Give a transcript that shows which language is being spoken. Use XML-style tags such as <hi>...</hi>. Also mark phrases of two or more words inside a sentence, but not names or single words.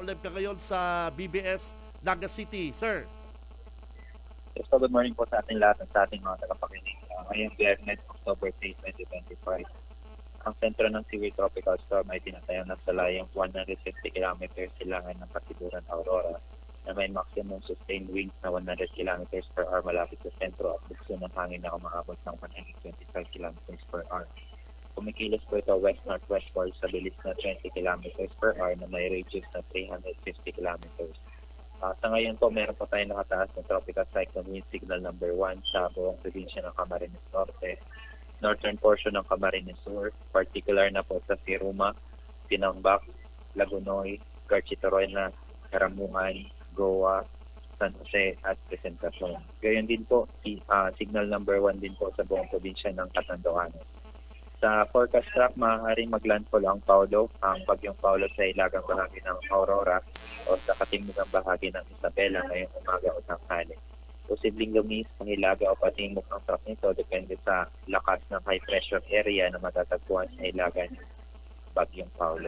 <tl>Live ka ngayon sa BBS, Naga City. Sir.</tl> <en>Yes, so good morning</en> <tl>po sa ating lahat at sa ating mga tagapakinig. Ngayong Biyernes, October 3, 2025. Ang sentro ng Seaway Tropical Storm ay tinatayo na sa layong 150 km silangan ng Katiburan, Aurora na may</tl> <en>maximum sustained winds</en> <tl>na 100</tl> <en>km per hour</en> <tl>malapit sa sentro at bugso ng hangin na umaabot ng 125</tl> <en>km per hour.</en> <tl>Kumikilos po ito west-northwestward sa bilis na 20</tl> <en>km per hour</en> <tl>na may radius na 350 km. Sa ngayon po, meron po tayong nakataas na</tl> <en>tropical cyclone wind signal number 1</en> <tl>sa buong probinsya ng Camarines Norte,</tl> <en>northern portion</en> <tl>ng Camarines Sur, particular na po sa Siruma, Tinambak, Lagunoy, Garchitoroena, Caramuan, Goa, San Jose at Presentacion. Gayon din po,</tl> <en>signal number 1</en> <tl>din po sa buong probinsya ng Catanduanes. Sa</tl> <en>forecast track,</en> <tl>maaaring maglandfall ang Paulo, ang bagyong Paulo sa ilagang bahagi ng Aurora o sa katimugang bahagi ng Isabela ngayong umaga o tanghali. Posibleng lumis ang ilaga o patimog ang track nito depende sa lakas ng high pressure area na matatagpuan sa ilaga ng bagyong Paulo.</tl>